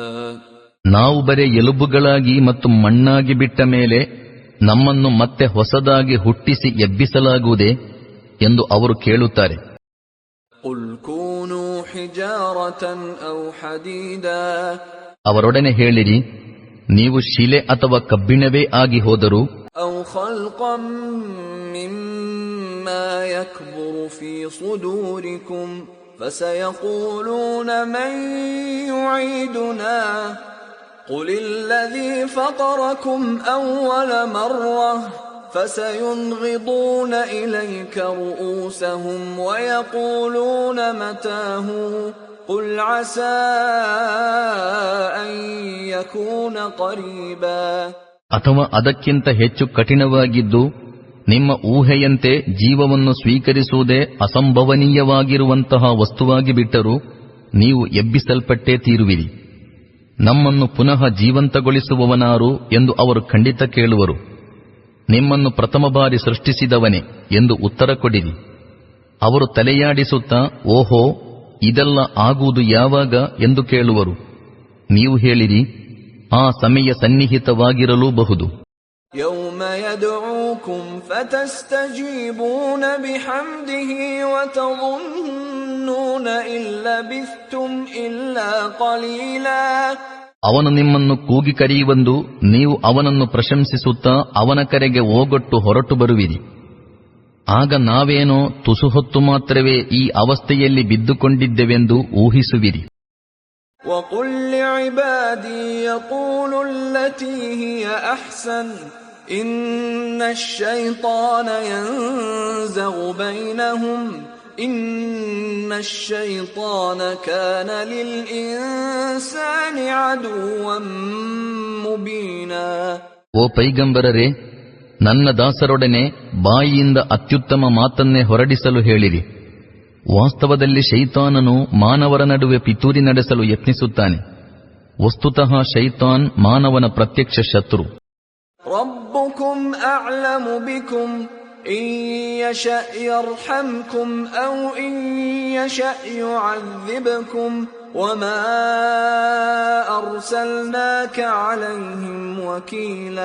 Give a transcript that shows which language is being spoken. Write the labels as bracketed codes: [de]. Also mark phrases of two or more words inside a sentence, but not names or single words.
[kn] ನಾವು ಬರೇ ಎಲುಬುಗಳಾಗಿ ಮತ್ತು ಮಣ್ಣಾಗಿ ಬಿಟ್ಟ ಮೇಲೆ ನಮ್ಮನ್ನು ಮತ್ತೆ ಹೊಸದಾಗಿ ಹುಟ್ಟಿಸಿ ಎಬ್ಬಿಸಲಾಗುವುದೇ ಎಂದು ಅವರು ಕೇಳುತ್ತಾರೆ. [ar] قل كونوا حجارة أو حديدا. [kn] ಅವರೊಡನೆ ಹೇಳಿರಿ, ನೀವು ಶಿಲೆ ಅಥವಾ ಕಬ್ಬಿಣವೇ ಆಗಿ ಹೋದರೂ, [ar] أو خلقا مما يكبر في صدوركم فسيقولون من يعيدنا قل الذي فطركم أول مرة فسينغضون إليك رؤوسهم ويقولون متاه قل عسى أن يكون قريبا. [kn] ಅಥವಾ ಅದಕ್ಕಿಂತ ಹೆಚ್ಚು ಕಠಿಣವಾಗಿದ್ದು, ನಿಮ್ಮ ಊಹೆಯಂತೆ ಜೀವವನ್ನು ಸ್ವೀಕರಿಸುವುದೇ ಅಸಂಭವನೀಯವಾಗಿರುವಂತಹ ವಸ್ತುವಾಗಿ ಬಿಟ್ಟರೂ ನೀವು ಎಬ್ಬಿಸಲ್ಪಟ್ಟೇ ತೀರುವಿರಿ. ನಮ್ಮನ್ನು ಪುನಃ ಜೀವಂತಗೊಳಿಸುವವನಾರು ಎಂದು ಅವರು ಖಂಡಿತ ಕೇಳುವರು. ನಿಮ್ಮನ್ನು ಪ್ರಥಮ ಬಾರಿ ಸೃಷ್ಟಿಸಿದವನೇ ಎಂದು ಉತ್ತರ ಕೊಡಿರಿ. ಅವರು ತಲೆಯಾಡಿಸುತ್ತಾ, ಓಹೋ, ಇದೆಲ್ಲ ಆಗುವುದು ಯಾವಾಗ ಎಂದು ಕೇಳುವರು. ನೀವು ಹೇಳಿರಿ, ಆ ಸಮಯ ಸನ್ನಿಹಿತವಾಗಿರಲೂಬಹುದು. [ar] يوم يدعوكم فتستجيبون بحمده وتظنون إن لبثتم إلا قليلا. [kn] ಅವನು ನಿಮ್ಮನ್ನು ಕೂಗಿ ಕರೆಯುವಂದು ನೀವು ಅವನನ್ನು ಪ್ರಶಂಸಿಸುತ್ತಾ ಅವನ ಕರೆಗೆ ಓಗೊಟ್ಟು ಹೊರಟು ಬರುವಿರಿ. ಆಗ ನಾವೇನೋ ತುಸು ಹೊತ್ತು ಮಾತ್ರವೇ ಈ ಅವಸ್ಥೆಯಲ್ಲಿ ಬಿದ್ದುಕೊಂಡಿದ್ದೆವೆಂದು ಊಹಿಸುವಿರಿ. [ar] وَقُلْ لِعِبَادِي يَقُولُوا الَّتِي هِيَ أَحْسَنُ إِنَّ الشَّيْطَانَ يَنزَغُ بَيْنَهُمْ إِنَّ الشَّيْطَانَ كَانَ لِلْإِنسَانِ عَدُوًّا مُبِينًا. [kn] ಓ ಪೈಗಂಬರರೇ, ನನ್ನ ದಾಸರೊಡನೆ ಬಾಯಿಯಿಂದ ಅತ್ಯುತ್ತಮ ಮಾತನ್ನೇ ಹೊರಡಿಸಲು ಹೇಳಿರಿ. ವಾಸ್ತವದಲ್ಲಿ ಶೈತಾನನು ಮಾನವರ ನಡುವೆ ಪಿತೂರಿ ನಡೆಸಲು ಯತ್ನಿಸುತ್ತಾನೆ. ವಸ್ತುತಃ ಶೈತಾನ್ ಮಾನವನ ಪ್ರತ್ಯಕ್ಷ ಶತ್ರು. [ar] ربكم أعلم بكم إن يشأ يرحمكم أو إن يشأ يعذبكم وما أرسلناك عليهم وكيلا.